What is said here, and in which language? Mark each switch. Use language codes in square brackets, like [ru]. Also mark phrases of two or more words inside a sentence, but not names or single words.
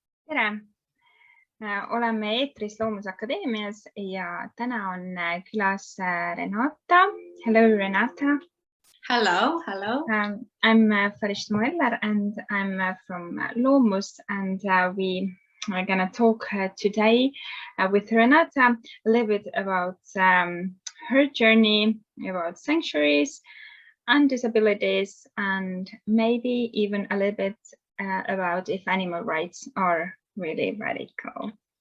[et] tere! Oleme eetris Loomus Akadeemias ja täna on külas Renata. [en] Hello, Renata. Hello. I'm Farishtamo Eller and I'm from Loomus, and we are going to talk today with Renata a little bit about her journey, about sanctuaries and disabilities, and maybe even a little bit about if animal rights are really radical.